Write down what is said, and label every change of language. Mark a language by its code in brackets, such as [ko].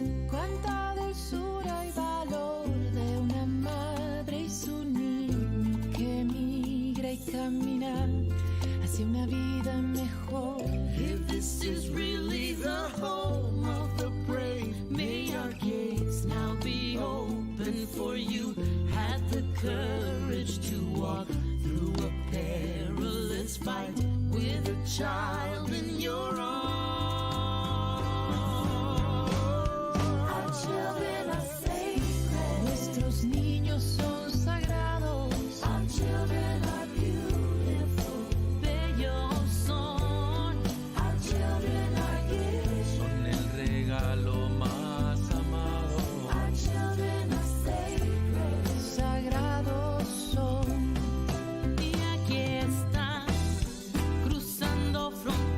[es] Cuánta dulzura y valor de una madre y su niño que migra y camina hacia una vida mejor. [en] If this is really the home of the brave, may our gates now be open for you. Had the courage to walk through a perilous fight with a child in your arms. Our children are sacred. [es] Nuestros niños son sagrados. [en] Our children are beautiful. [es] Bellos son. [en] Our children are gifts. [es] Son el regalo más amado. [en] Our children are sacred. [es] Sagrados son. Y aquí están cruzando fronteras.